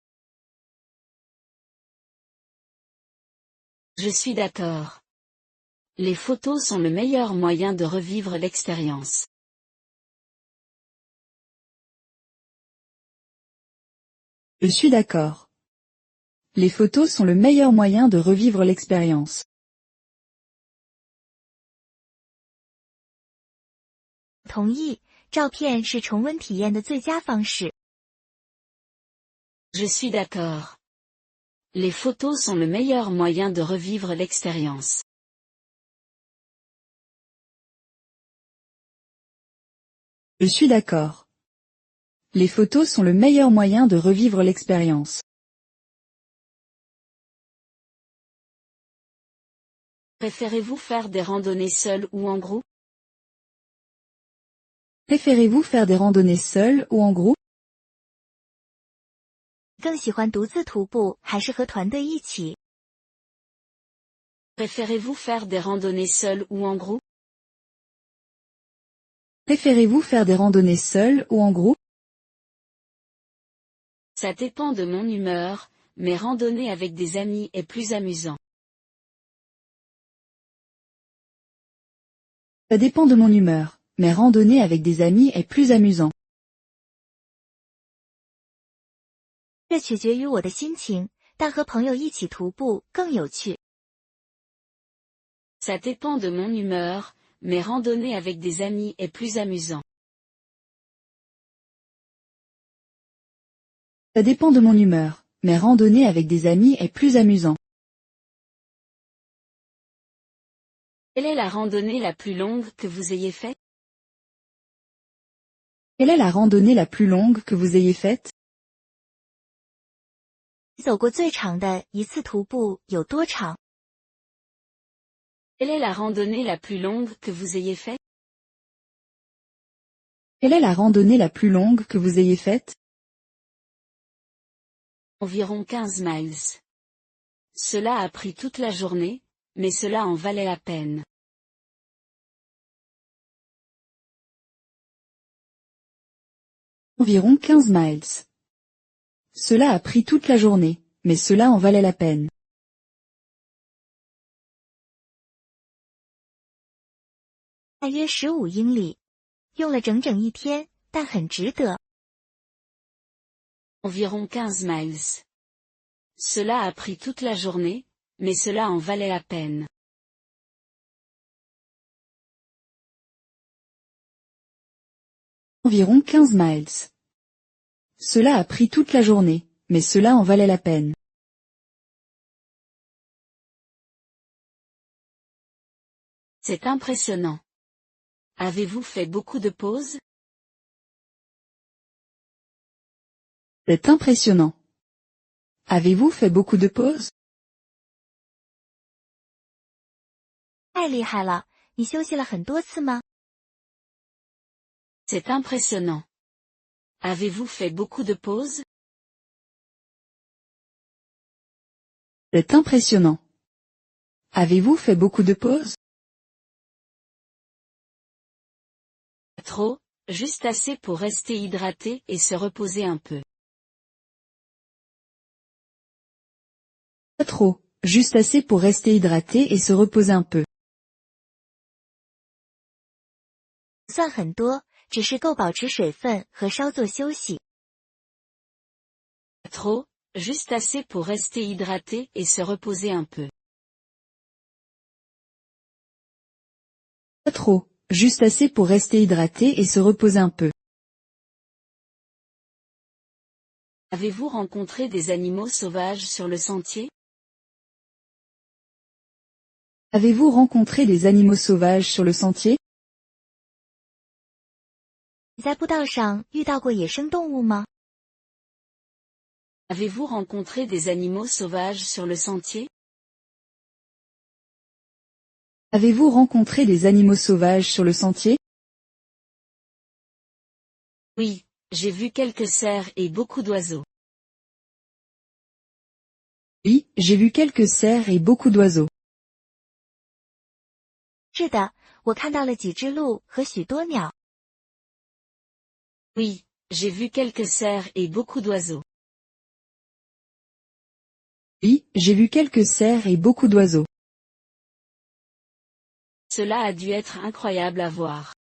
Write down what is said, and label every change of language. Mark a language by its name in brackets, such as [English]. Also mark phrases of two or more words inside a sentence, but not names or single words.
[French] Je suis d'accord. Les photos sont le meilleur moyen de revivre l'expérience. Je suis d'accord. Les photos sont le meilleur moyen de revivre l'expérience. [Chinese] 同意，照片是重温体验的最佳方式。 [French] Je suis d'accord. Les photos sont le meilleur moyen de revivre l'expérience. Je suis d'accord. Les photos sont le meilleur moyen de revivre l'expérience. Préférez-vous faire des randonnées seules ou en groupe? Préférez-vous faire des randonnées seules ou en groupe? [Chinese] 更喜欢独自徒步还是和团队一起？ [French] Préférez-vous faire des randonnées seules ou en groupe? Préférez-vous faire des randonnées seules ou en groupe? Ça dépend de mon humeur, mais randonner avec des amis est plus amusant. Ça dépend de mon humeur, mais randonner avec des amis est plus amusant. [Chinese] 这取决于我的心情，但和朋友一起徒步更有趣。 [French] Ça dépend de mon humeur, mais randonner avec des amis est plus amusant. Ça dépend de mon humeur, mais randonner avec des amis est plus amusant. Quelle est la randonnée la plus longue que vous ayez faite? Quelle est la randonnée la plus longue que vous ayez faite? [Chinese] 走过最长的一次徒步有多长？ [French] Quelle est la randonnée la plus longue que vous ayez faite? Quelle est la randonnée la plus longue que vous ayez faite? Environ 15 miles. Cela a pris toute la journée, mais cela en valait la peine. Environ 15 miles. Cela a pris toute la journée, mais cela en valait la peine. [Chinese] 大约15英里，用了整整一天，但很值得。 [French] Environ 15 miles. Cela a pris toute la journée, mais cela en valait la peine. Environ 15 miles. Cela a pris toute la journée, mais cela en valait la peine. C'est impressionnant. Avez-vous fait beaucoup de pauses? C'est impressionnant. Avez-vous fait beaucoup de pauses? [Chinese] 太厉害了，你休息了很多次吗？ [French] C'est impressionnant. Avez-vous fait beaucoup de pauses? C'est impressionnant. Avez-vous fait beaucoup de pauses? Trop, juste assez pour rester hydraté et se reposer un peu. Pas trop, juste assez pour rester hydraté et se reposer un peu. [Chinese] 不算很多，只是够保持水分和稍作休息。 [French] Trop, juste assez pour rester hydraté et se reposer un peu. Pas trop, juste assez pour rester hydraté et se reposer un peu. Avez-vous rencontré des animaux sauvages sur le sentier? Avez-vous rencontré des animaux sauvages sur le sentier? [Chinese] 你在步道上遇到过野生动物吗？ [French] Avez-vous rencontré des animaux sauvages sur le sentier? Avez-vous rencontré des animaux sauvages sur le sentier? Oui, j'ai vu quelques cerfs et beaucoup d'oiseaux. Oui, j'ai vu quelques cerfs et beaucoup d'oiseaux. [Chinese] 是的，我看到了几只鹿和许多鸟。 [French] Oui, j'ai vu quelques cerfs et beaucoup d'oiseaux. Oui, j'ai vu quelques cerfs et beaucoup d'oiseaux. Cela a dû être incroyable à voir.